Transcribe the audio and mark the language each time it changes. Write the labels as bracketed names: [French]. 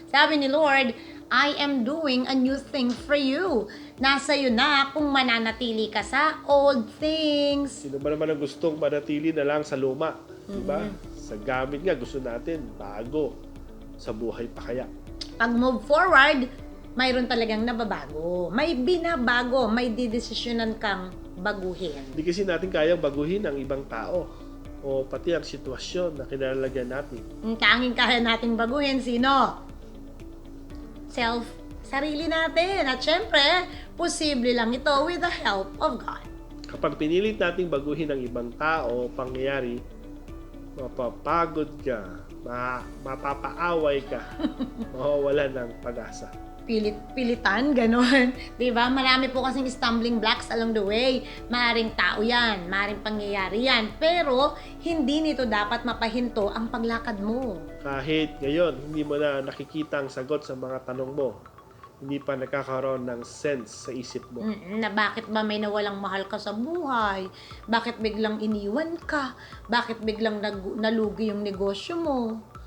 [Filipino] Sabi ni Lord, [English] I am doing a new thing for you. [Filipino] Nasa iyo na kung mananatili ka sa old things. Sino ba naman ang gustong manatili na lang sa luma? Diba? Sa gamit nga, gusto natin bago. Sa buhay pa kaya. Pag move forward, mayroon talagang nababago. May binabago. May didesisyonan kang baguhin. Hindi kasi natin kayang baguhin ang ibang tao o pati ang sitwasyon na kinalalagyan natin. Ang tanging kaya nating baguhin, sino? Sarili natin. At syempre, posible lang ito [English] with the help of God. [Filipino] Kapag pinilit nating baguhin ang ibang tao o pangyayari, mapapagod ka, mapapaaway ka, mawawalan ng pag-asa. Pilitan, gano'n. Diba? Marami po kasing [English] stumbling blocks along the way. [Filipino] Maaring tao yan, maaring pangyayari yan. Pero, hindi nito dapat mapahinto ang paglakad mo. Kahit ngayon, hindi mo na nakikita ang sagot sa mga tanong mo, hindi pa nakakaroon ng sense sa isip mo. Na bakit ba may nawalang mahal ka sa buhay? Bakit biglang iniwan ka? Bakit biglang nalugi yung negosyo mo?